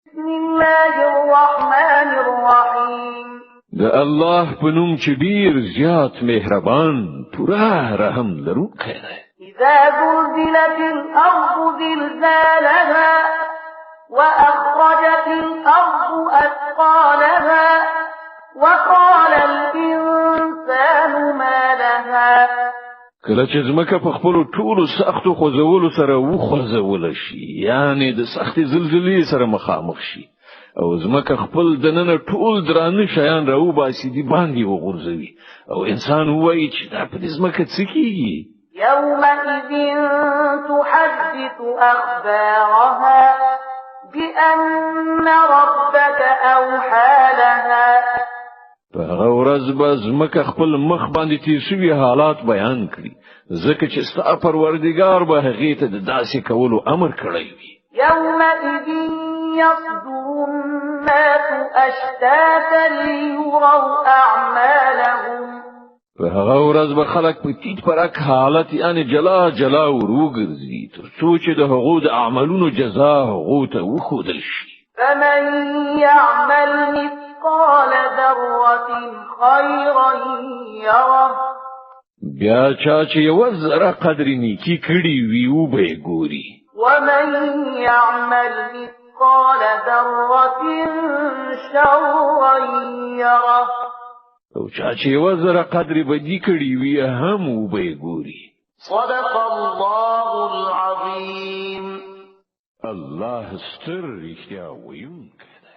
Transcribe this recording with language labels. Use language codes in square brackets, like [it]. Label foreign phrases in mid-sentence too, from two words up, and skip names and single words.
[ar] بسم الله الرحمن الرحيم [ps] د الله په نوم چې ډیر زیات مهربان پورا رحم لرونکی دی. [ar] إذا زلزلت الأرض زلزالها وأخرجت الأرض أثقالها وقال الإنسان ما لها [ps] کله چې ځمکه په خپل ټولو سختو خوځولو سره وخوځول شي، یعنی د سختې زلزلې سره مخامخ شي او ځمکه خپل دننه ټول درانه شیان راوباسي دي باندې وغورځوي او انسان وایي چې دا په ځمکه څه کیږي. [ar] يومئذ تحدث أخبارها بأن ربك أوحى لها [ps] په هغه ورځ به ځمکه خپل مخ باندې تیر شوي حالات بیان کړي، ځکه چې ستا پروردګار به هغې ته د داسې کولو امر کړی وي. [ar] يومئذ يصدر الناس أشتاتا ليروا أعمالهم [ps] په هغه ورځ به خلک په تیت پرک حالت یعنی جلا جلا وروګرځي تر څو چې د هغو د اعمالونو جزا هغو ته وښودل شي. [ar] فمن يعمل مثقال ذرة خيرا يره [ps] بیا چا چې یو ذره قدر نیکی کړي وي او به ګوري. [ar] ومن يعمل مثقال ذرة شرا يره [ps] او چا چې یو ذره قدر بدی کړي وي هم او به ګوري. [ar] صدق الله العظيم. [ps] الله ستر رښتیا ویونکی